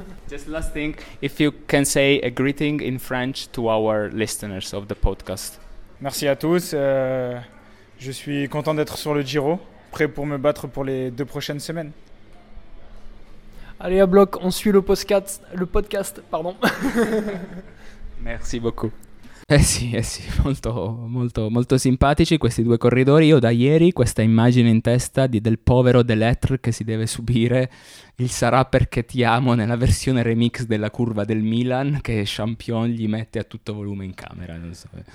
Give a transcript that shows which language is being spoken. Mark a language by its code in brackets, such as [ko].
[en] Just last thing, if you can say a greeting in French to our listeners of the podcast. [fr] Merci à tous. Je suis content d'être sur le Giro. Prêt pour me battre pour les deux prochaines semaines. Allez à bloc, on suit le podcast, pardon. Merci beaucoup. [it] Eh sì, molto, molto, molto simpatici questi due corridori. Io da ieri questa immagine in testa del povero Delettre che si deve subire il Sarà perché ti amo nella versione remix della curva del Milan che Champion gli mette a tutto volume in camera. Non so.